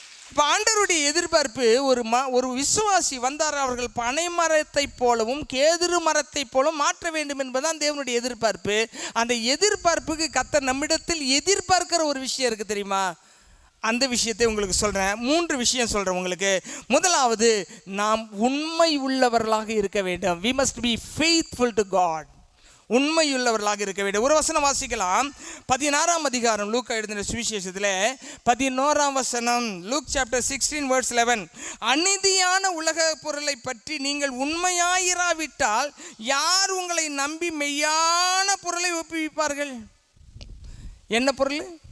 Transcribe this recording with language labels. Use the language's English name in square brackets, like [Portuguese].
[Tamil] இப்போ ஆண்டவருடைய எதிர்பார்ப்பு, ஒரு விசுவாசி வந்தார் அவர்கள் பனை மரத்தை போலவும் கேதுரு மரத்தை போலவும் மாற்ற வேண்டும் என்பதுதான் தேவனுடைய எதிர்பார்ப்பு. அந்த எதிர்பார்ப்புக்கு கர்த்தர் நம்மிடத்தில் எதிர்பார்க்கிற ஒரு விஷயம் இருக்குது தெரியுமா? அந்த விஷயத்தை உங்களுக்கு சொல்கிறேன். 3 விஷயம் சொல்கிறேன் உங்களுக்கு. முதலாவது, நாம் உண்மை உள்ளவர்களாக இருக்க வேண்டும். [English] we must be faithful to God. [Tamil] உண்மையுள்ளவர்களாக இருக்க வேண்டும். ஒரு வசனம் வாசிக்கலாம். 16ஆம் அதிகாரம் லூக்கா எழுதின சுவிசேஷத்தில் 11ஆம் வசனம், லூக் சாப்டர் 16 verse 11. அநீதியான உலக பொருளை பற்றி நீங்கள் உண்மையாயிராவிட்டால் யார் உங்களை நம்பி மெய்யான பொருளை ஒப்புவிப்பார்கள்? என்ன பொருள்?